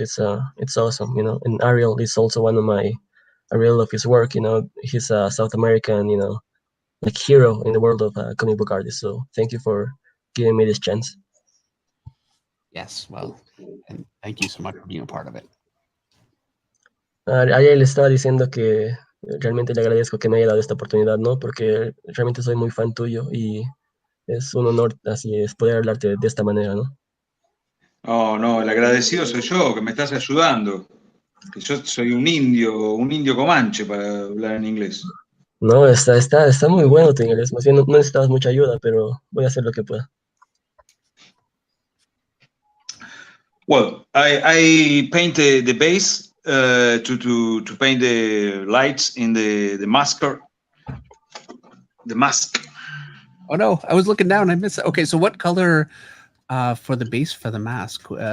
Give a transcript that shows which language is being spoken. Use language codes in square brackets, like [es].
[en] It's awesome, you know. And Ariel is also one of I really love his work. You know, he's a South American, you know, like hero in the world of comic book artists. So thank you for giving me this chance. Yes, well, and thank you so much for being a part of it. [es] Ariel le estaba diciendo que realmente le agradezco que me haya dado esta oportunidad, ¿no? Porque realmente soy muy fan tuyo y es un honor así es poder hablarte de esta manera, ¿no? No, el agradecido soy yo, que me estás ayudando. Que yo soy un indio comanche para hablar en inglés. No, está muy bueno tu inglés. Más bien no necesitabas mucha ayuda, pero voy a hacer lo que pueda. [en] Well, I paint the base to paint the lights in the mask. The mask. Oh no, I was looking down. I missed it. Okay, so what color for the base for the mask?